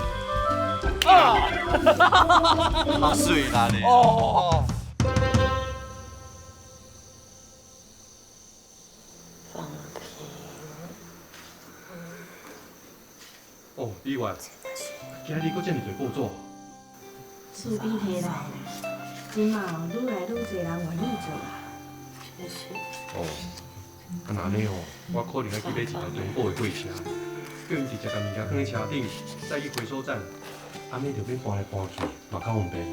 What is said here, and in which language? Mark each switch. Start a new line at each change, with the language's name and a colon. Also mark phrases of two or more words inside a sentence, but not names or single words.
Min Nan Chinese: 啊，水啦你。哦。放屁。哦，意外，今日搁这么多报纸。厝边摕来啦，今嘛愈来愈侪人愿意做啊。谢谢。哦，啊那安尼哦，我可能要去买一台中古的货车，叫因直接甲物件放喺车顶，再去回收站，安尼就免搬来搬去，嘛较方便。